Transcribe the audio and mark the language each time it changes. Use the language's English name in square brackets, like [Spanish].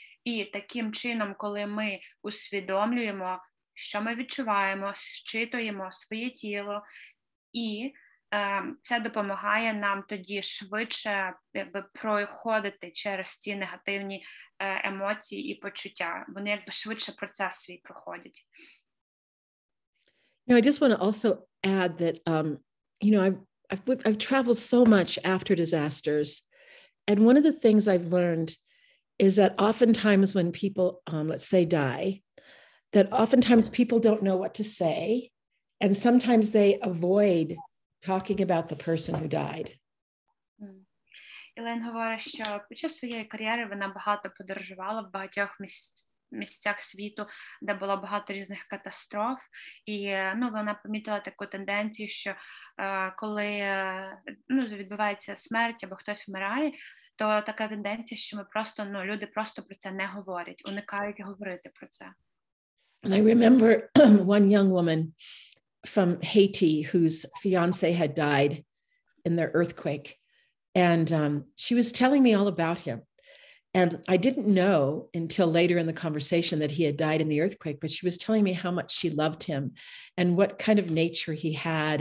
[Ukrainian] І таким чином, коли ми усвідомлюємо, що ми відчуваємо, зчитуємо своє тіло, і це допомагає нам тоді швидше проходити через ці негативні емоції і почуття. Вони швидше процес свій проходять. [English] I just want to also add that, I've traveled so much after disasters. And one of the things I've learned is that oftentimes when people, let's say, die, that oftentimes people don't know what to say. And sometimes they avoid talking about the person who died. [Ukrainian] Ілен говорить, що під час своєї кар'єри вона багато подорожувала в багатьох місцях світу, де було багато різних катастроф, і вона помітила таку тенденцію, що коли відбувається смерть або хтось вмирає, то така тенденція, що ми просто, люди просто про це не говорять, уникають говорити про це. [English] And I remember one young woman from Haiti whose fiance had died in the earthquake. And she was telling me all about him. And I didn't know until later in the conversation that he had died in the earthquake, but she was telling me how much she loved him and what kind of nature he had.